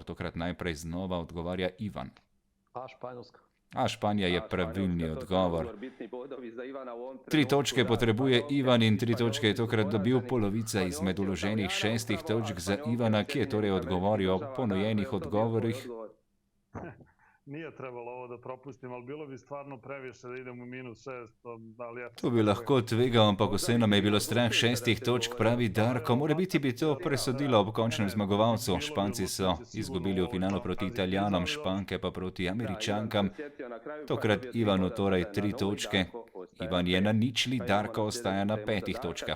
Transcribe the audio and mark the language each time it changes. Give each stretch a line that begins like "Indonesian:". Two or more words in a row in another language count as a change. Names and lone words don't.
Slovenian: Tokrat najprej znova odgovarja Ivan. Španjolska. Španija je pravilni odgovor. 3 točke potrebuje Ivan in 3 točke je tokrat dobil. Polovica izmed vloženih 6 točk za Ivana, ki je torej odgovoril o ponujenih odgovorih.
Croatian: Nije trebalo ovo da propustim, ali bilo bi stvarno previše da idem u -6. Ali ja...
Slovenian: To bi lahko tvegal, ampak vseeno me je bilo strah 6 točk, pravi Darko. Morebiti bi to presodilo ob končnem zmagovalcu. Španci so izgubili v finalu proti Italijanom, Španke pa proti Američankam. Tokrat Ivanu torej 3 točke Ivan je na ničli, Darko ostaja na 5 točkah.